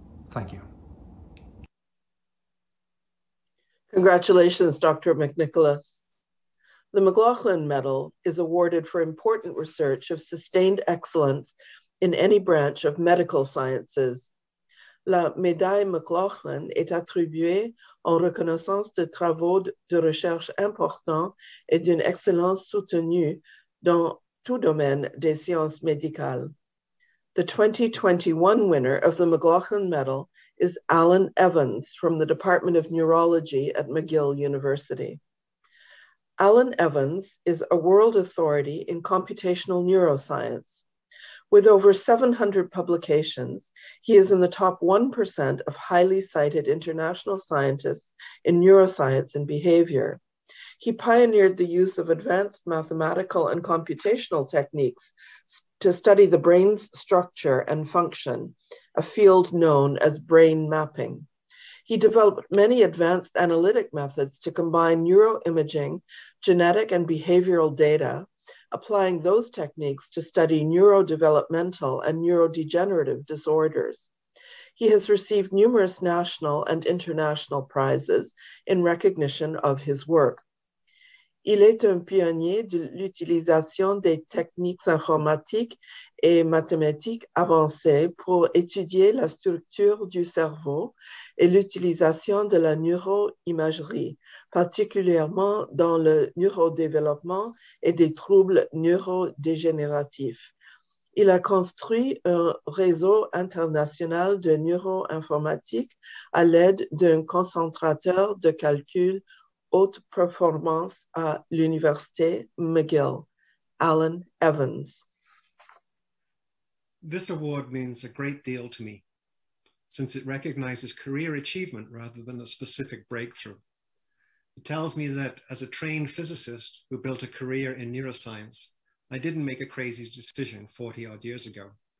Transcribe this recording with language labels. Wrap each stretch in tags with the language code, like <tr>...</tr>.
<en>Thank you. Congratulations, Dr. McNicholas. The McLaughlin Medal is awarded for important research of sustained excellence in any branch of medical sciences.</en> <fr>La médaille McLaughlin est attribuée en reconnaissance de travaux de recherche importants et d'une excellence soutenue dans tout domaine des sciences médicales.</fr> <en>The 2021 winner of the McLaughlin Medal is Alan Evans from the Department of Neurology at McGill University. Alan Evans is a world authority in computational neuroscience. With over 700 publications, he is in the top 1% of highly cited international scientists in neuroscience and behavior. He pioneered the use of advanced mathematical and computational techniques to study the brain's structure and function, a field known as brain mapping. He developed many advanced analytic methods to combine neuroimaging, genetic and behavioral data, applying those techniques to study neurodevelopmental and neurodegenerative disorders. He has received numerous national and international prizes in recognition of his work.</en> <fr>Il est un pionnier de l'utilisation des techniques informatiques et mathématiques avancées pour étudier la structure du cerveau et l'utilisation de la neuroimagerie, particulièrement dans le neurodéveloppement et des troubles neurodégénératifs. Il a construit un réseau international de neuroinformatique à l'aide d'un concentrateur de calcul haute performance à l'Université McGill.</fr> <en>Alan Evans. This award means a great deal to me, since it recognizes career achievement rather than a specific breakthrough. It tells me that as a trained physicist who built a career in neuroscience, I didn't make a crazy decision 40-odd years ago.</en>